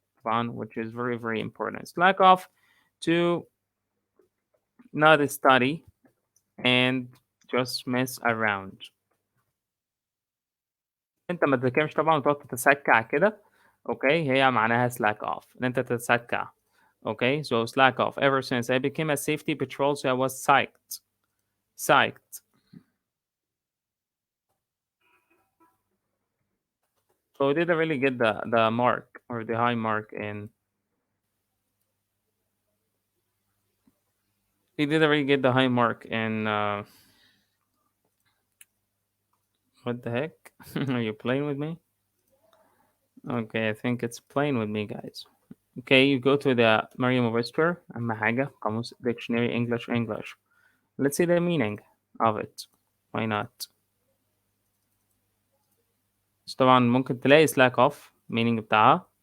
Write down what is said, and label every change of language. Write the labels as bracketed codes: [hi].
[en] Fun, which is very, very important. Slack off to not study and just mess around. [ar] انت ما تذاكرش طبعا وتقعد تتسكع كده. [en] Okay. [ar] هي معناها slack off. ان انت تتسكع. [en] Okay. So slack off. Ever since I became a safety patrol, so I was psyched. Psyched. So we didn't really get the mark or the high mark in. He didn't really get the high mark in. What the heck? Are you playing with me? Okay, I think it's playing with me, guys. Okay, you go to the Merriam-Webster. [ar] أهم حاجة قاموس dictionary English. [en] Let's see the meaning of it. Why not? [ar] بس طبعا ممكن تلاقي slack off meaning بتاعها.